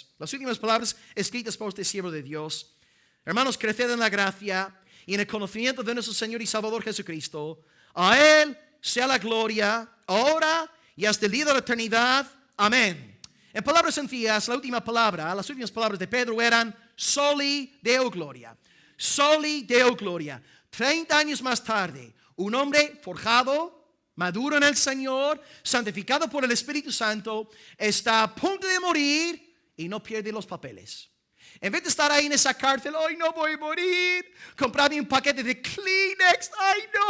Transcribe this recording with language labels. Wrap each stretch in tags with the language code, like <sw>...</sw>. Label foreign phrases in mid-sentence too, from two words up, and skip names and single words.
<es>Las últimas palabras escritas por este siervo de Dios. Hermanos, creced en la gracia y en el conocimiento de nuestro Señor y Salvador Jesucristo. A Él sea la gloria, ahora y hasta el día de la eternidad. Amén. En palabras sencillas, la última palabra, las últimas palabras de Pedro eran</es> <la>soli Deo gloria. Soli Deo gloria.</la> <es>30 años más tarde, un hombre forjado, maduro en el Señor, santificado por el Espíritu Santo, está a punto de morir y no pierde los papeles. En vez de estar ahí en esa cárcel, ¡ay, no voy a morir! Comprarme un paquete de Kleenex, ¡ay, no!</es>